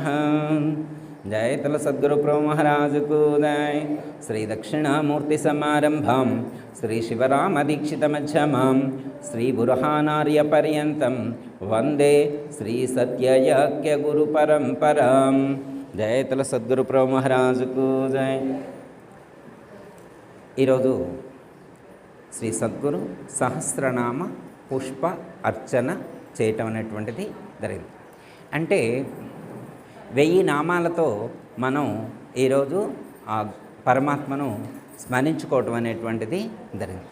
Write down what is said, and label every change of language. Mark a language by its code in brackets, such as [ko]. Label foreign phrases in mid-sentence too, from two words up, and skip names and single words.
[hi] जयतल सद्गुरु प्रभु महाराज को जय। [sa] श्री दक्षिणामूर्ति समारंभां श्री शिवराम दीक्षित मध्यमां श्री बुरहानार्य पर्यन्तं वंदे श्री सत्ययज्ञ गुरु परंपरां। [hi] जयतल सद्गुरु प्रभु महाराज को जय। [te] ఈరోజు శ్రీ సద్గురు సహస్రనామ పుష్ప అర్చన చేయటం అనేటువంటిది జరిగింది. అంటే 1000 నామాలతో మనం ఈరోజు ఆ పరమాత్మను స్మరించుకోవటం అనేటువంటిది జరిగింది.